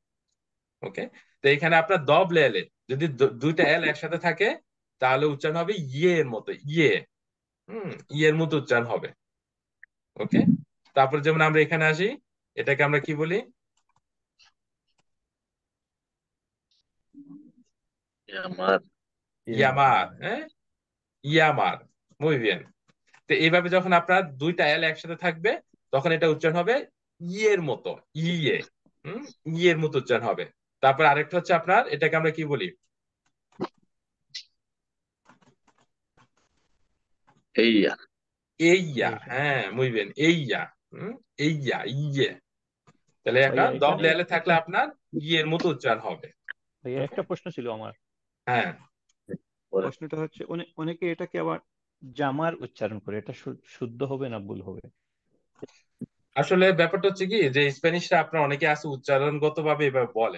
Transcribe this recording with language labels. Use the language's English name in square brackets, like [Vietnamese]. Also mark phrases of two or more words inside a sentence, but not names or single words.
[Bangla] ওকে, তো এখানে আপনার ডবলে এলে যদি দুইটা এল একসাথে থাকে, তাহলে উচ্চারণ হবে ইয়ে এর মতো, ইয়ে। ইয়ের মতো উচ্চারণ হবে। ওকে, তারপর যেমন আমরা এখানে আসি, এটাকে আমরা কি বলি? আমার ইয়ামার। হ্যাঁ, ইয়ামার, [Spanish] muy bien। [Bangla] তো এইভাবে যখন আপনার দুইটা এল একসাথে থাকবে, তখন এটা উচ্চারণ হবে ইয়ের মতো, ইয়ে। ইয়ের মতো উচ্চারণ হবে। তারপর আরেকটা হচ্ছে আপনার, এটাকে আমরা কি বলি? এইয়া, এইয়া। হ্যাঁ, [Spanish] muy bien, [Bangla] এইয়া। এইয়া, ইয়ে। তাহলে একটা ভাইয়া এখানে ডবলে এলে থাকলে একটা আপনার ইয়ের মতো উচ্চারণ হবে। ভাইয়া ওকে, একটা প্রশ্ন ছিল আমার। হ্যাঁ, প্রশ্নটা হচ্ছে অনেকে এটাকে আবার জামার উচ্চারণ করে, এটা শুদ্ধ হবে না ভুল হবে? আসলে ব্যাপারটা হচ্ছে কি, যে স্প্যানিশরা আপনার অনেকে আছে উচ্চারণগত ভাবে এভাবে বলে।